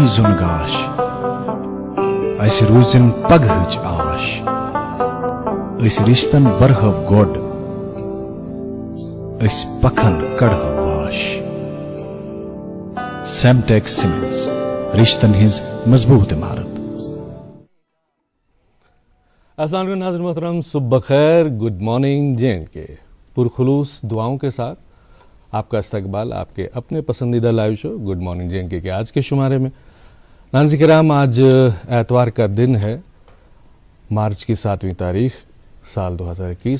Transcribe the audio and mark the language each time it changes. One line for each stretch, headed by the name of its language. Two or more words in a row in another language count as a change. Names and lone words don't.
Kashmiri: زُن گاش، اسہِ روٗزِن پگہٕچ آش، أسۍ رشتن برہو گۄڈ، أسۍ پکھن کڑہو واش۔ سیمٹیکس سیمنٹس، رشتن ہز مضبوط عمارت۔
Arabic: السلام علیکم
Urdu: ناظرین محترم، صبح بخیر، گڈ مارننگ JNK۔ پرخلوص دعاؤں کے ساتھ آپ کا استقبال آپ کے اپنے پسندیدہ لائیو شو گڈ مارننگ JNK کے آج کے شمارے میں۔ ناظرین کرام، آج اتوار کا دن ہے، مارچ کی 7ویں تاریخ، سال 2021۔